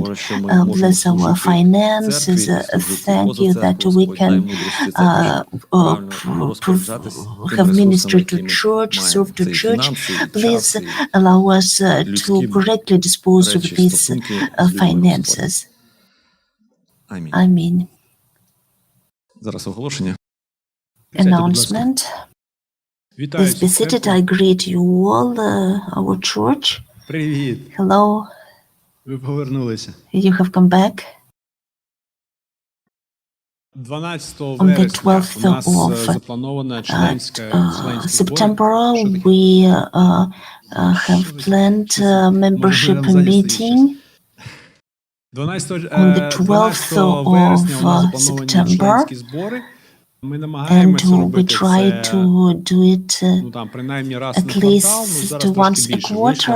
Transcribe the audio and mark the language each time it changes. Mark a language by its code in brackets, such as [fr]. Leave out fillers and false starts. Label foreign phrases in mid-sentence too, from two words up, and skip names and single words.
[en] Bless our finances. Thank you that we can have ministry to church, serve to church. Please allow us to correctly dispose of these finances. Amen. [uk] Зараз оголошення. [en] Announcement. Please be seated. I greet you all, our church. [uk] Привіт. [en] Hello. [uk] Ви повернулися. [en] You have come back. 12 On the 12th of September, we have planned a membership meeting. On the 12th of September, and we try to do it at least once a quarter.